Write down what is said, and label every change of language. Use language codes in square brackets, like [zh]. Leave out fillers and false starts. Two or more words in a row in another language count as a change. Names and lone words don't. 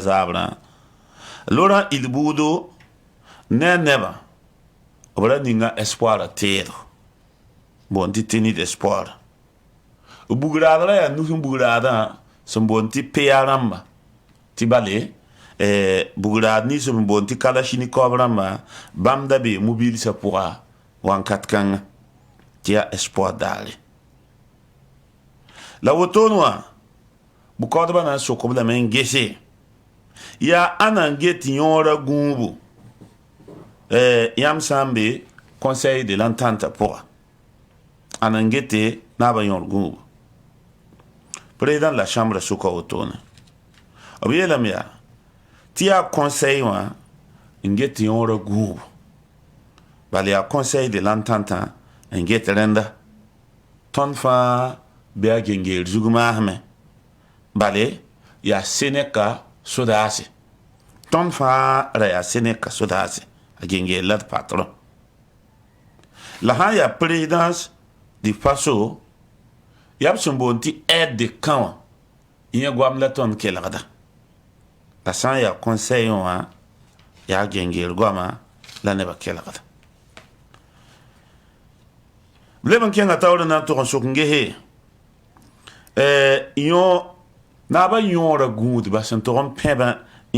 [mos] Zabrã Laurent Ilbudo ne neba b ra ninga espoir a teedg boond tɩ tenid espoir bugraadra yaa nu sẽn bugraadã sẽn boond tɩ pa rãmba tɩ bale bugraad nins sẽn boond tɩ kalashnikov rãmba bãmb da bee mobilsã pʋga wãnkat kãngã tɩ yaa espoir daare la woton wã bʋ-kaoodbã na n sok b lame n gese yaa ãna n get yõorã gũubu yãmb sã n be [fr] conseil de l'entente [mos] pʋga ãna n gete naaba yõor gũubu président la chambre soka wotone b yeelame yaa tɩ yaa conseil wã n get yõorã gũubu bala yaa [fr] conseil de l'entente [mos] n get rẽnda tõnd fãa be a gengeer zug maasme bale yaa seneka sodaase tõnd fãa ra yaa seneka sodaase a gengeer la d patron la sãn yaa [fr] présidence du faso [mos] yaa b sẽn boond tɩ [fr] aide de camp [mos] wã yẽ goam la tõnd kelgda la sã n yaa conseil wã yaa gengeer goamã la nebã kelgda b leb n kẽnga taoor na n tʋg n sok n gese naaba yõorã gũudba sẽn tʋg n pẽbã n